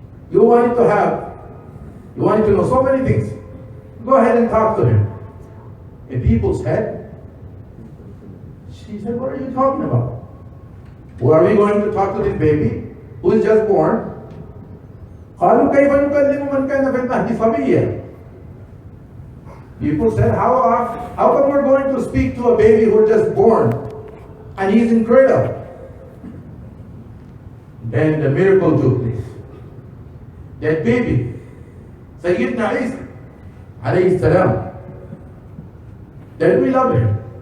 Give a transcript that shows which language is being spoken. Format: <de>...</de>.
<en>You wanted to know so many things. Go ahead and talk to him. And people said, she said, what are you talking about? Well, are we going to talk to this baby who is just born?</en> <ar>قالوا كيف نكلم من كان في المهد صبيا.</ar> <en>People said, how come we're going to speak to a baby who is just born and he's in cradle? Then the miracle took place. That baby, Sayyidina Isa alayhi salam, that we love him.</en>